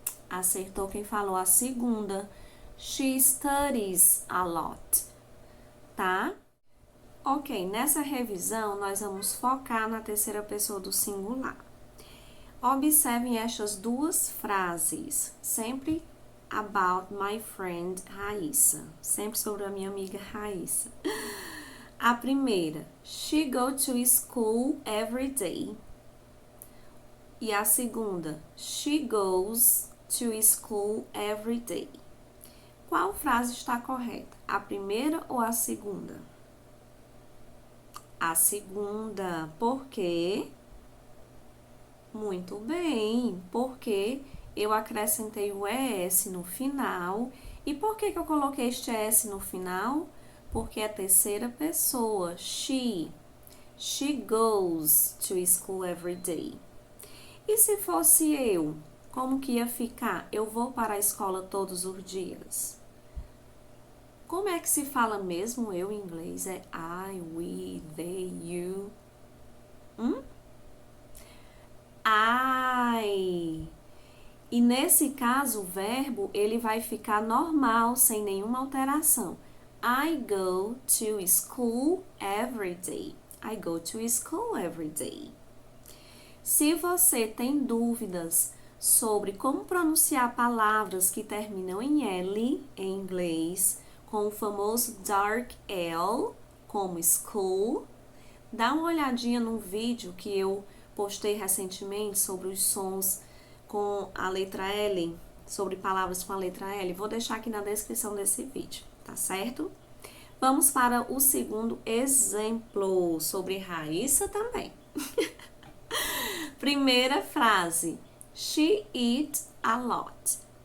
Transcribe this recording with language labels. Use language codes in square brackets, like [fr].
[pt] Acertou quem falou a segunda. [en] She studies a lot, [pt] tá? Ok, nessa revisão nós vamos focar na terceira pessoa do singular. Observem estas duas frases, sempre [en] about my friend [pt] Raíssa, sempre sobre a minha amiga Raíssa. A primeira, [en] she go to school every day. [pt] E a segunda, [en] she goes to school every day. [pt] Qual frase está correta? A primeira ou a segunda? A segunda. Por quê? Muito bem, porque eu acrescentei o ES no final. E por que eu coloquei este ES no final? Porque é a terceira pessoa, she. [en] She goes to school every day. [pt] E se fosse eu, como que ia ficar? Eu vou para a escola todos os dias. Como é que se fala mesmo eu em inglês? É I, we, they, you. I. E nesse caso, o verbo, ele vai ficar normal, sem nenhuma alteração. [en] I go to school every day. I go to school every day. [pt] Se você tem dúvidas sobre como pronunciar palavras que terminam em L em inglês, com o famoso dark L, como school, dá uma olhadinha no vídeo que eu postei recentemente sobre os sons com a letra L, sobre palavras com a letra L. Vou deixar aqui na descrição desse vídeo, tá certo? Vamos para o segundo exemplo, sobre Raíssa também. Primeira frase, [en] she eats a lot.